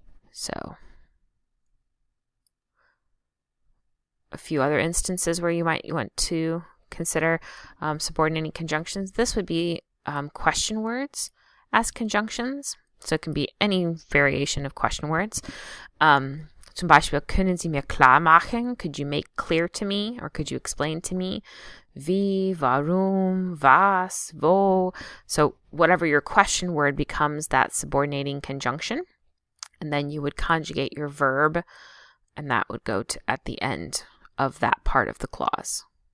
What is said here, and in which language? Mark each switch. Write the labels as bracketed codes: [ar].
[en] So, a few other instances where you might want to consider subordinating conjunctions. This would be question words as conjunctions. So it can be any variation of question words. [de] Zum Beispiel, können Sie mir klar machen? [en] Could you make clear to me, or could you explain to me? [de] Wie, warum, was, wo. [en] So whatever your question word becomes that subordinating conjunction. And then you would conjugate your verb, and that would go to at the end of that part of the clause.